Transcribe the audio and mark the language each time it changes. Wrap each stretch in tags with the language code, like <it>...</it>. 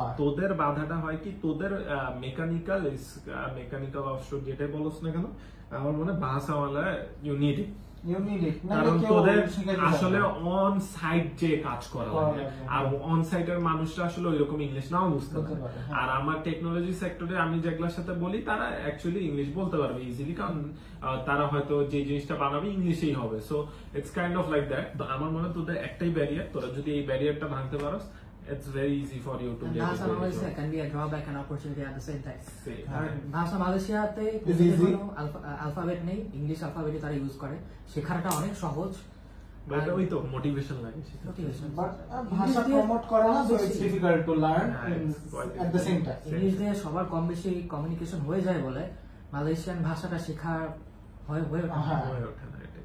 <bn>তোদের বাধাটা হয় কি, তোদের মেকানিক্যাল অফশোর যেটাই বলছ না কেন, আমার মনে হয় ভাষাওয়ালা ইউনিটি, কারণ তোদের আসলে অন সাইট যে কাজ করা লাগে, আর অন সাইটের মানুষরা আসলে ওইরকম ইংলিশ নাও বুঝতে পারে। আর আমার টেকনোলজি সেক্টরে আমি যেগুলোর সাথে বলি, তারা অ্যাকচুয়ালি ইংলিশ বলতে পারবে ইজিলি, কারণ তারা হয়তো যে জিনিসটা বানাবে ইংলিশেই হবে।</bn> <en>So it's kind of like that.</en> <bn>তো আমার মনে হয় তোদের একটাই ব্যারিয়ার, তোরা যদি এই ব্যারিয়ারটা ভাঙতে পারোস,</bn> <en>it's very easy for you to get Bahasa Malaysia can be a drawback and opportunity at the same time.</en> <bn>ভাষা মালয়েশিয়াতে অ্যালফাবেট নেই, ইংলিশ অ্যালফাবেট তারা ইউজ করে, শেখাটা অনেক সহজ। বাট ওই তো মোটিভেশন লাগে,</bn> <en>but</en> <bn>ভাষা প্রমোট করে না,</bn> <en>So it's difficult to learn at the same time.</en> <bn>English দিয়ে সবার কম বেশি কমিউনিকেশন হয়ে যায় বলে মালয়েশিয়ান ভাষাটা শেখা হয়ে ওঠে না।</bn>